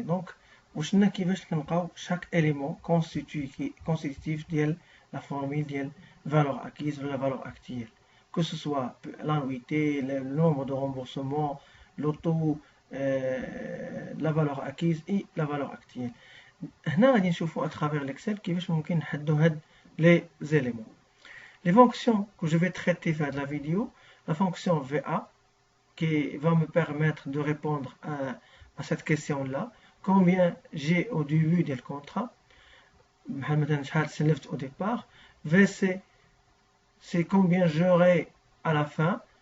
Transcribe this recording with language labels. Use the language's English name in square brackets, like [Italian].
[French] Donc, je n'ai chaque élément constitutif de la formule de valeur acquise ou la valeur actuelle. Que ce soit l'annuité, le nombre de remboursements, l'auto, la valeur acquise et la valeur actuelle. [Arabic] هنا غادي نشوفوا [French] à travers l'Excel [Arabic] كيفاش ممكن نحددوا هاد [French] les éléments. Les fonctions que je vais traiter dans la vidéo, la fonction VA qui va me permettre de répondre à cette question-là. Combien j'ai au début du contrat, au départ. VC, c'est combien j'aurai à la fin.